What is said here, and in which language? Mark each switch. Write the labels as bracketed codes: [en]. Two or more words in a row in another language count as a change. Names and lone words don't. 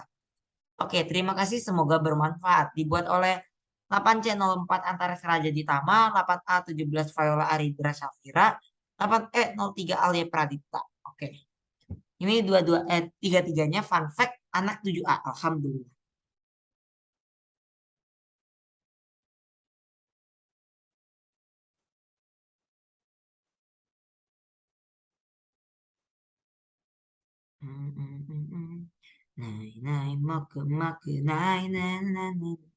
[id] Oke, terima kasih. Semoga bermanfaat. Dibuat oleh 8C04 Antares Raja Ditama, 8A17 Viola Aridra Syafira, 8E03 Alia Pradipta. Oke. Ini dua-dua tiga-tiganya [en] fun fact [id] anak 7A. Alhamdulillah. Hmm, hmm, hmm, hmm. Nai nai moku moku nai nai nai nai.